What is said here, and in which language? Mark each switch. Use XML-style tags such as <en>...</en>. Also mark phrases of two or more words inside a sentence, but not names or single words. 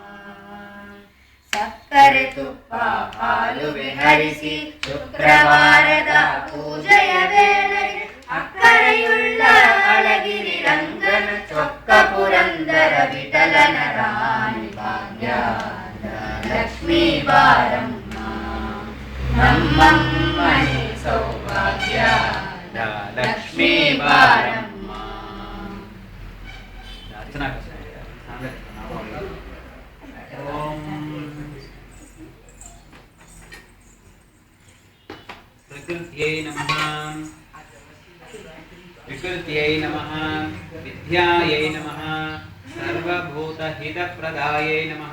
<kn>ಸಕ್ಕರೆ ತುಪ್ಪ ಹಾಲು ವಿಹರಿಸಿ ಶುಕ್ರವಾರದ ಪೂಜೆಯ ವೇಳೆಗೆ ಅಕ್ಕರೆಯುಳ್ಳ ಅಳಗಿರಿ ರಂಗನ ಚೊಕ್ಕ ಪುರಂದರ ವಿಠಲನ ರಾಣಿ ಭಾಗ್ಯ ಲಕ್ಷ್ಮೀ ಬಾರಮ್ಮ. ನಮ್ಮಮ್ಮನೆ ಸೌಭಾಗ್ಯ ಲಕ್ಷ್ಮೀ ಬಾರಮ್ಮ.</kn> <sa>प्रकृत्यै नमः विकृत्यै नमः विद्यायै नमः सर्वभूतहितप्रदायै नमः</sa>